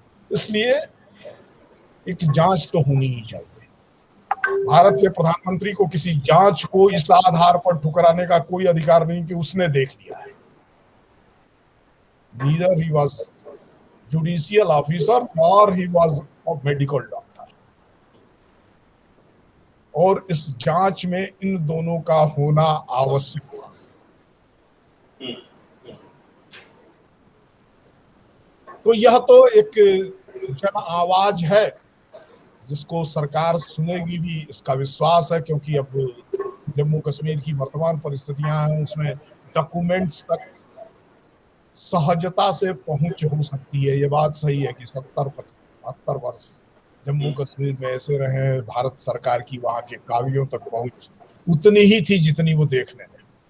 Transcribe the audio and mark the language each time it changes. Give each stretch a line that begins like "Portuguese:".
Hindi: इसलिए एक जांच तो होनी ही चाहिए। भारत के प्रधानमंत्री को किसी जांच को इस आधार पर ठुकराने का कोई अधिकार नहीं कि उसने देख लिया है।
English: Neither he was judicial officer nor he was a medical doctor।
Hindi: और इस जांच में इन दोनों का होना आवश्यक हुआ। तो यह तो एक जन आवाज है जिसको सरकार सुनेगी भी, इसका विश्वास है, क्योंकि अब जम्मू कश्मीर की वर्तमान परिस्थितियां हैं, उसमें डॉक्यूमेंट्स तक सहजता से पहुंच हो सकती है। ये बात सही है कि 70-75 वर्ष जम्मू कश्मीर में ऐसे रहे, भारत सरकार की वहां के काबिलियों तक पहुंच उतनी ही थी जितनी वो देखने में